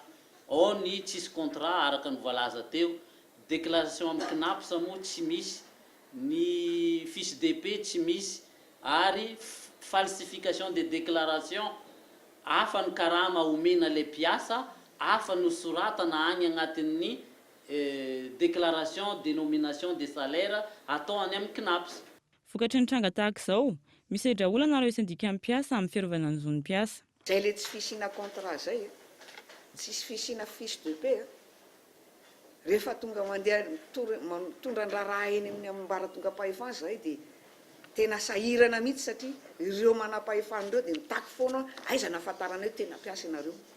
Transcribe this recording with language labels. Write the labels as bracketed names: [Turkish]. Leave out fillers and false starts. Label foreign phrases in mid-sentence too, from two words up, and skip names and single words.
[Malagasy] Ao ny tsisy contrat araka ny voalaza teo, déclaration amin'ny CNAPS moa tsy misy, ny [French] fiche DP [Malagasy] tsy misy, ary [French] falsification de déclaration [Malagasy] hafa ny karama omena le mpiasa, hafa ny soratana any agnatin'ny [French] déclaration de nomination des salaires [Malagasy] atao any amin'ny CNAPS. Vokatry ny tranga tahaka izao, misedra olana ireo sindika mpiasa amin'ny fiarovana ny zon'ny mpiasa. Zay le tsy fisina contrat zay, tsisy fisina [French] fiche DP. [Malagasy] Rehefa tonga mandeha mitondra ny raha eny amin'ny ambaratongam-pahefana zay dia tena sahirana mihitsy satria ireo manam-pahefana ireo dia mitaky foana aiza nahafantarana hoe tena mpiasa ianareo.